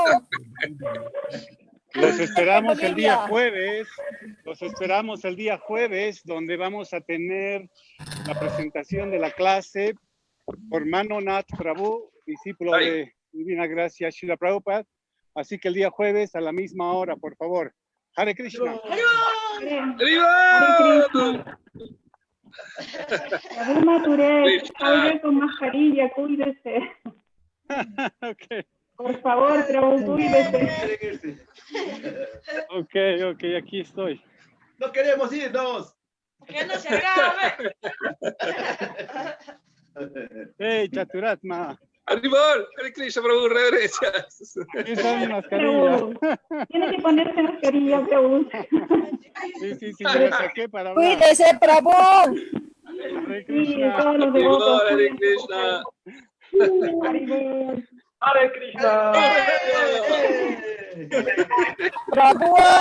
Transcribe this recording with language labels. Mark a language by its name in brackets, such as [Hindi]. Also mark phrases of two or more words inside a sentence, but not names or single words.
[Spanish] Los esperamos el día jueves. Los esperamos el día jueves, donde vamos a tener la presentación de la clase por Mano Nath Prabhu, discípulo de Divina Gracia Srila Prabhupada. Así que el día jueves a la misma hora, por favor. Hare Krishna. Haribol. Prabhu Maturé, salga con mascarilla, cuídese. Okay. Por favor, Prabhu, cuídese. Ok, aquí estoy. No queremos irnos. Que no se acabe. Hey, Chaturatma. Haribol. Hare Krishna, Prabhu, reverencias. Aquí está mi mascarilla. Prabhu, tiene que ponerse mascarilla, Prabhu. Sí, me la saqué para hablar. Cuídese, Prabhu. Hare Sí, Krishna. todos los devotos. Hare Krishna. Haribol. Hare Krishna. Prabhu.